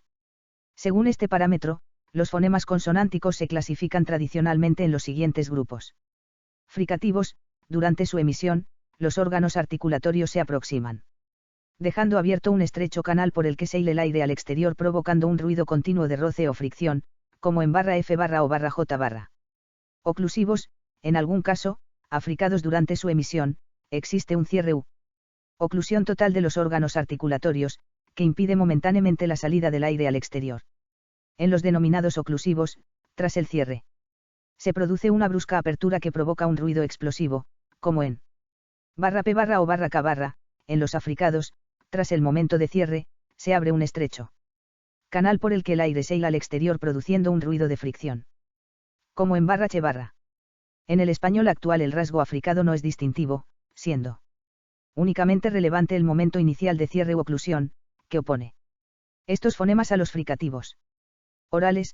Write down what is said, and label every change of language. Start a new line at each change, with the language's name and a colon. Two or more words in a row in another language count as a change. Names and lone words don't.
Spanish: Según este parámetro, los fonemas consonánticos se clasifican tradicionalmente en los siguientes grupos. Fricativos, durante su emisión, los órganos articulatorios se aproximan, dejando abierto un estrecho canal por el que se hila el aire al exterior provocando un ruido continuo de roce o fricción, como en barra F barra o barra J barra. Oclusivos, en algún caso, africados durante su emisión, existe un cierre u oclusión total de los órganos articulatorios, que impide momentáneamente la salida del aire al exterior. En los denominados oclusivos, tras el cierre, se produce una brusca apertura que provoca un ruido explosivo, como en barra P barra o barra K barra. En los africados, Tras el momento de cierre, se abre un estrecho canal por el que el aire se hila al exterior produciendo un ruido de fricción. Como en barra che barra. En el español actual el rasgo africado no es distintivo, siendo únicamente relevante el momento inicial de cierre u oclusión, que opone estos fonemas a los fricativos orales.